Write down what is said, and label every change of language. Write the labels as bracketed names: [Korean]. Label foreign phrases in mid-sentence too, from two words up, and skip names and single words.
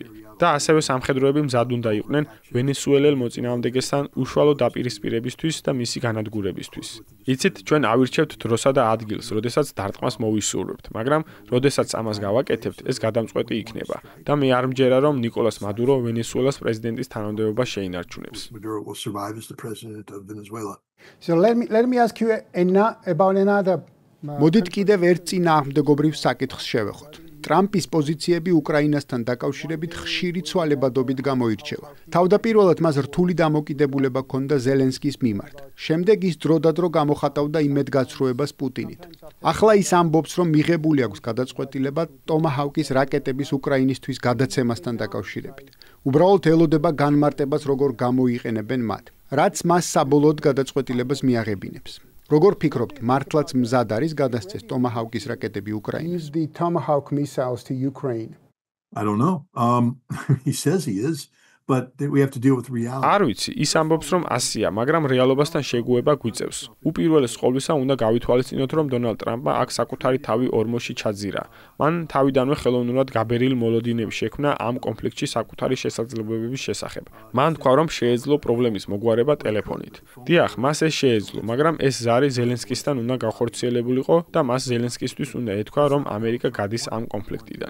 [Georgian] და ასევე სამხედროები მზად უნდა იყვნენ ვენესუელელ მოწინააღმდეგესთან უშუალო დაპირისპირებისთვის და მისი განადგურებისთვის. იცით, ჩვენ ავირჩევთ დროსა და ადგილს, როდესაც დარტყმას მოვისურვებთ, მაგრამ როდესაც ამას გავაკეთებთ, ეს გადამწყვეტი იქნება და მე არ მჯერა, რომ ნიკოლას მადურო ვენესუელას პრეზიდენტის თანამდებობას შეინარჩუნებს. [English] Maduro will survive as the president of Venezuela. So let me ask you about another [Georgian] მოდით კიდევ ერთ წინააღმდეგობრივ საკითხს შევეხოთ. ტრამპის პოზიციები უკრაინასთან დაკავშირებით ხშირი ცვალებადობით გამოირჩევა. თავდაპირველად მას რთული დამოკიდებულება ჰქონდა ზელენსკის მიმართ. შემდეგ ის დროდადრო გამოხატავდა იმედგაცრუებას პუტინით. ახლა ის ამბობს, რომ მიღებული აქვს გადაწყვეტილება ტომაჰავკის რაკეტების უკრაინისთვის გადაცემასთან დაკავშირებით. უბრალოდ ელოდება განმარტებას, როგორ გამოიყენებენ მათ, რაც მას საბოლოოდ გადაწყვეტილებას მიაღებინებს. როგორ ფიქრობთ, მართლაც მზად არის გადასცეს ტომაჰავკის რაკეტები უკრაინას? [English] use the Tomahawk missiles to Ukraine? I don't know. He says he is, but we have to deal with reality. [Georgian] არ ვიცი, ის ამბობს, რომ ასია, მაგრამ რეალობასთან შეგუება გვიწევს. უპირველეს ყოვლისა უნდა გავითვალისწინოთ, რომ დონალდ ტრამპმა აქ საკუთარი თავი ორმოში ჩაძირა. მან თავიდანვე ხელოვნურად გაბერილი მოლოდინები შექმნა ამ კონფლიქტში საკუთარი შესაძლებლობების შესახებ. მან თქვა, რომ შეეძლო პრობლემის მოგვარება ტელეფონით. დიახ, მას ეს შეეძლო, მაგრამ ეს ზარი ზელენსკისთან უნდა გავხორციელებულიყო და მას ზელენსკისთვის უნდა ეთქვა, რომ ამერიკა გადის ამ კონფლიქტიდან.